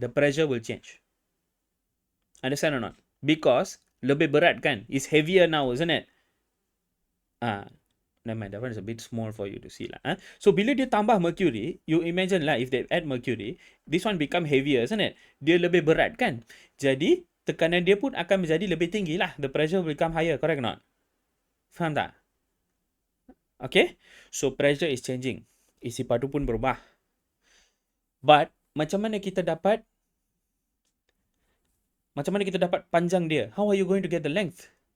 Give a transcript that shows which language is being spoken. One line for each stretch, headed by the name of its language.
English: The pressure will change. Understand or not? Because
Malay: lebih berat kan?
English: It's heavier now, isn't it? Never mind, that one is a bit small for you to see lah. So
Malay: bila dia tambah mercury,
English: you imagine lah if they add mercury, this one become heavier, isn't it?
Malay: Dia lebih berat kan? Jadi tekanan dia pun akan menjadi lebih tinggi lah.
English: The pressure will become higher, correct or not?
Malay: Faham tak?
English: Okay? So pressure is changing.
Malay: Isi padu pun berubah. But macam mana kita dapat panjang dia?
English: How are you going to get the length?